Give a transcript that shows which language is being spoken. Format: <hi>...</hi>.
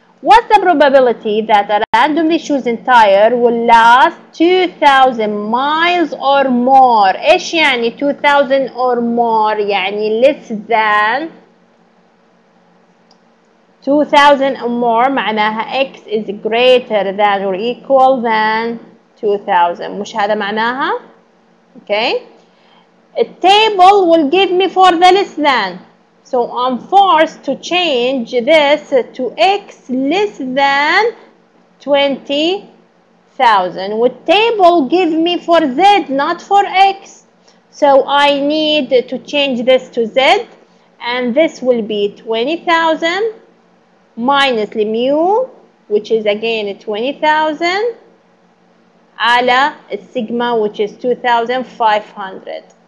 <en>What's the probability that a randomly chosen tire will last 2000 miles or more?</en> <ar>ايش يعني</ar> <en>2000 or more؟</en> <ar>يعني</ar> <en>less than 2000 or more</en> <ar>معناها</ar> <en>x is greater than or equal than 2000.</en> <ar>مش هذا معناها؟</ar> <en>okay. A table will give me for the less than. So I'm forced to change this to x less than 20,000. Would table give me for z, not for x? So I need to change this to z, and this will be 20,000 minus the mu, which is again 20,000,</en> <ar>على</ar> <en>sigma, which is 2,500.</en>